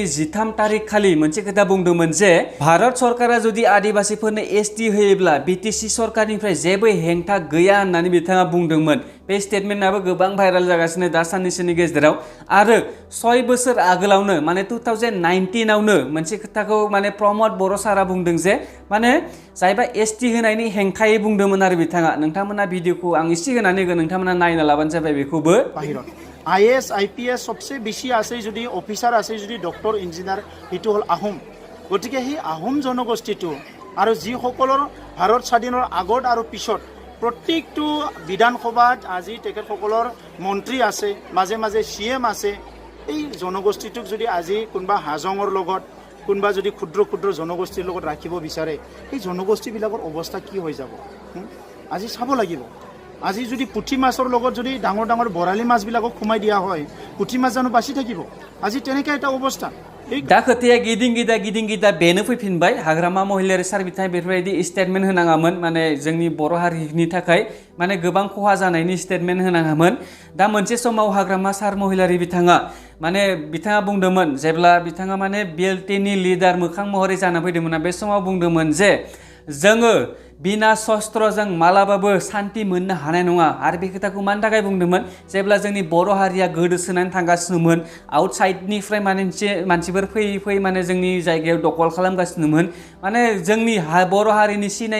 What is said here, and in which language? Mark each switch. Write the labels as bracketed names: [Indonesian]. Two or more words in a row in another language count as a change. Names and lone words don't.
[Bodo] 13 तारिख खालि मोनसे खोथा बुंदोंमोन जे भारत सरकारा जुदि आदिबासीफोरनो एसटी होयोब्ला बिटिसि सरकारनिफ्राय जेबो हेंथा गैया होननानै बिथाङा बुंदोंमोन बे स्टेटमेन्टआबो गोबां भाइराल जागासिनो दा साननैसोनि गेजेराव आरो 6 बोसोर आगोलावनो माने 2019 आवनो मोनसे खोथाखौ माने प्रमद बर' सारा बुंदों जे माने जायबा एसटी होनायनि हेंथायै बुंदोंमोन आरो बिथाङा नोंथांमोना भिडिअखौ आं एसे होनानै होगोन नोंथांमोना नायना लाबानो जाबाय बेखौबो [Assamese] IAS IPS सबसे बेছি আছে যদি অফিচার আছে যদি [English] doctor engineer [Assamese] এটো হল আহোম গতিকে সেই আহোম জনগোষ্ঠীটো আৰু যিসকলৰ ভাৰত স্বাধীনৰ আগত আৰু পিছত প্ৰত্যেকটো বিধানসভাত আজি তেখেতসকলৰ মন্ত্ৰী আছে মাজে মাজে CM আছে এই জনগোষ্ঠীটোক যদি আজি কোনবা হাজঙৰ লগত কোনবা যদি ক্ষুদ্ৰ জনগোষ্ঠীৰ লগত ৰাখিব বিচাৰে এই জনগোষ্ঠীবিলাকৰ অৱস্থা কি হৈ যাব আজি চাব লাগিব আজি যদি পুঠি মাছৰ লগত যদি ডাঙৰ বৰালি মাছবিলাকক খুমাই দিয়া হয় পুঠি মাছ জানো বাচি থাকিব আজি তেনেকৈ এটা অৱস্থা [Bodo] दा खोथाया गिदिं गिदा बेनो फैफिनबाय हाग्रामा महिलारि सार बिथाङा बेफोरबायदि स्टेटमेन्ट होनाङामोन माने जोंनि बर' हारिनि थाखाय माने गोबां खहा जानायनि स्टेटमेन्ट होनाङामोन दा मोनसे समाव हाग्रामा सार महिलारि बिथाङा बुंदोंमोन जेब्ला बिथाङा माने बिएलटिनि लिडार मोखां महरै जाना फैदोंमोन बे समाव बुंदोंमोन जे जोङो बिना शस्त्रजों मालाबाबो शान्ति मोननो हानाय नङा आरो बे खोथाखौ मानि थाखाय बुंदोंमोन जेब्ला जोंनि बर' हारिया गोदोसोनानै थांगासिनोमोन आउटसाइडनिफ्राय मानसिफोर फैयै माने जोंनि जायगायाव दखल खालामगासिनोमोन माने जोंनि बर' हारिनि